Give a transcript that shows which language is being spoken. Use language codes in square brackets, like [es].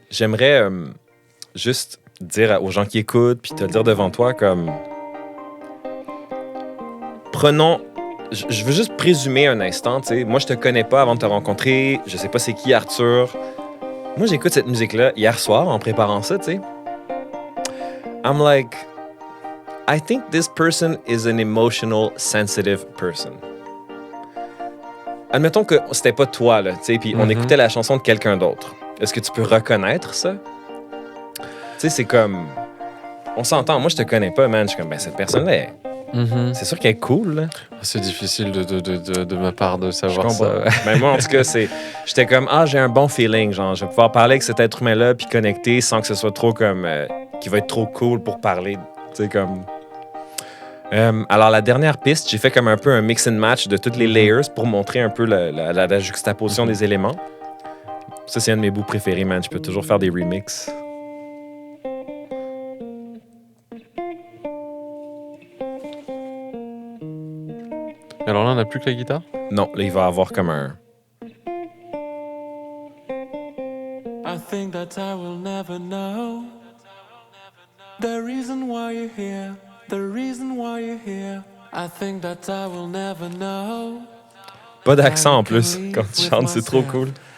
[fr] J'aimerais juste dire aux gens qui écoutent, puis te le dire devant toi, comme... Prenons... Je veux juste présumer un instant, tu sais. Moi, je te connais pas avant de te rencontrer. Je sais pas c'est qui Arthur. Moi, j'écoute cette musique-là hier soir en préparant ça, tu sais. [en] I'm like... I think this person is an emotional, sensitive person. [fr] Admettons que c'était pas toi, là, tu sais, puis on écoutait la chanson de quelqu'un d'autre. Est-ce que tu peux reconnaître ça? Tu sais, c'est comme... On s'entend, moi, je te connais pas, man. Je suis comme, ben, cette personne-là, c'est sûr qu'elle est cool, là. C'est difficile de ma part de Je savoir comprends. ça. Mais moi, en tout cas, j'étais comme, j'ai un bon feeling, genre, je vais pouvoir parler avec cet être humain-là, puis connecter sans que ce soit trop comme... qui va être trop cool pour parler, tu sais, comme... alors, la dernière piste, j'ai fait comme un peu un [en] mix and match [fr] de toutes les layers pour montrer un peu la juxtaposition des éléments. Ça, c'est un de mes bouts préférés, man. Je peux toujours faire des remixes. Alors là, on n'a plus que la guitare. Non, là, il va avoir comme un... [en] I think that I will never know the reason why you're here, the reason why you're here. I think that I will never know. [fr] Pas d'accent en plus quand tu chantes, c'est trop cool.